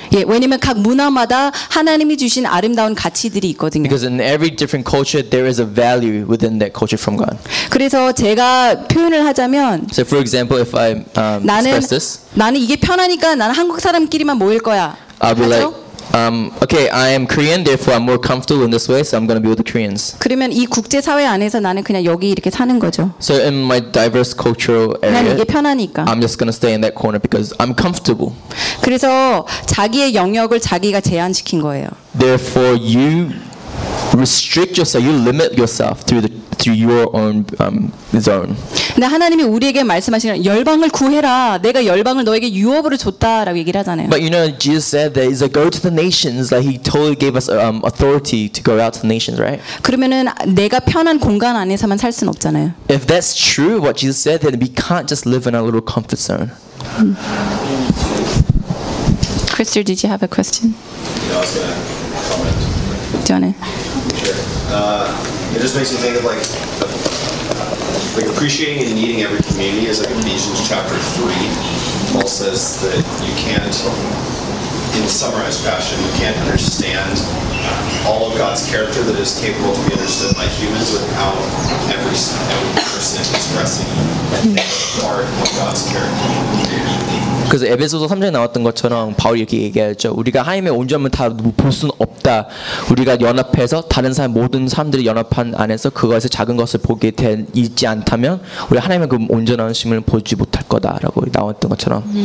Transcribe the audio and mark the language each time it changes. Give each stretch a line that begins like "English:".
Korean: 예, 왜냐면 각 문화마다 하나님이 주신 아름다운 가치들이 있거든요.
English: Because in every different culture, there is a value within that culture. From God.
Korean: 그래서 제가 표현을 하자면
English: So for example if I express this
Korean: 나는 이게 편하니까 나는 한국 사람끼리만 모일 거야.
English: I'll be like, okay, I am Korean therefore I'm more comfortable in this way so I'm going to be with the Koreans.
Korean: 그러면 이 국제 사회 안에서 나는 그냥 여기 이렇게 사는 거죠.
English: So in my diverse cultural area
Korean: 나는 이게 편하니까
English: I'm just going to stay in that corner because I'm comfortable.
Korean: 그래서 자기의 영역을 자기가 제한시킨 거예요.
English: Therefore you restrict yourself you limit yourself through the your own zone.
Korean: 근데 하나님이 우리에게 말씀하시는 열방을 구해라. 내가 열방을 너에게 유업으로 줬다라고 얘기를 하잖아요.
English: But you know Jesus said there is a go to the nations like he totally gave us authority to go out to the nations, right?
Korean: 그러면은 내가 편한 공간 안에서만 살 순 없잖아요.
English: If that's true what Jesus said then we can't just live in a little comfort zone. Christer, did you have a question? Yeah, I was going to comment. Do you It just makes me think of like appreciating and needing every community is like Ephesians chapter 3. Paul says that you can't, in a summarized fashion, you can't understand all of God's character that is capable to be understood by humans without every person expressing part of God's character.
Korean: 그래서 에베소서 3장에 나왔던 것처럼 바울이 이렇게 얘기했죠. 우리가 하나님의 온전함을 다 볼 수는 없다. 우리가 연합해서 다른 사람 모든 사람들이 연합한 안에서 그것에서 작은 것을 보게 돼 있지 않다면 우리 하나님의 그 온전한 심을 보지 못할 거다라고 나왔던 것처럼.